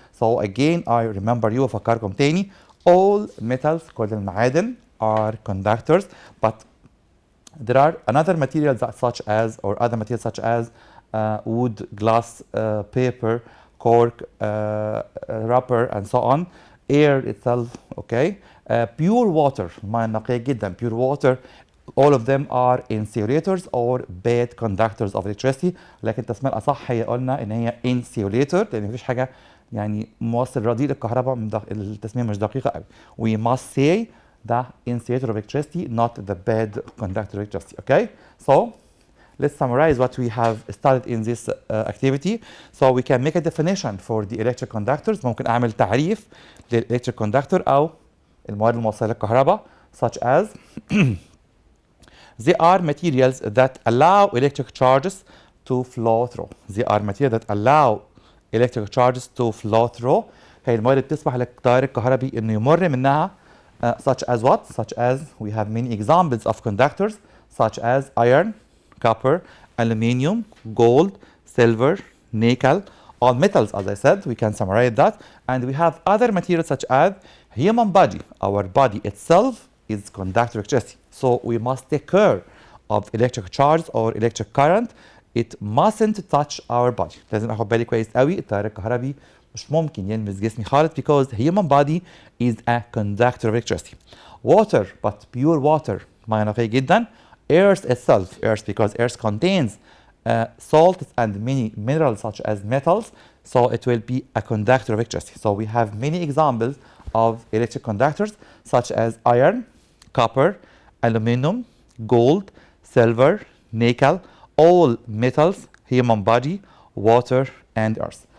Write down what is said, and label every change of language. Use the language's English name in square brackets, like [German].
[English] So again, I remember you [Arabic] أفكركم تاني, [English] all metals, [Arabic] كل المعادن, [English] are conductors, but there are another materials such as, or other materials such as wood, glass, paper, cork, rubber, and so on. Air itself, okay, pure water, [Arabic] مياه نقية جدا, [English] pure water, all of them are insulators or bad conductors of electricity. [Arabic] لكن التسمية الأصح هي قلنا إن هي insulator، لأن مفيش حاجة يعني موصل رديء للكهرباء، التسمية مش دقيقة قوي. [English] We must say the insulator of electricity, not the bad conductor of electricity. Okay, so let's summarize what we have studied in this activity. So we can make a definition for the electric conductors. [Arabic] ممكن أعمل تعريف للإلكتريك كوندكتور أو المواد الموصلة للكهرباء, [English] such as they are materials that allow electric charges to flow through. They are materials that allow electric charges to flow through. [Arabic] هي المواد اللي بتسمح للتيار الكهربي إنه يمر منها. [English] Such as what? Such as we have many examples of conductors, such as iron, copper, aluminium, gold, silver, nickel, all metals. As I said, we can summarize that. And we have other materials such as human body. Our body itself is conductor of electricity. So we must take care of electric charge or electric current. It mustn't touch our body. [Arabic] لازم اخد بالي كويس قوي التيار الكهربي مش ممكن يلمس جسمي خالص, [English] because human body is a conductor of electricity. Water, but pure water, [Arabic] مياه نقية جدا. [English] Earth itself, earth, because earth contains salts and many minerals such as metals, so it will be a conductor of electricity. So we have many examples of electric conductors such as iron, copper, aluminum, gold, silver, nickel, all metals, human body, water, and earth.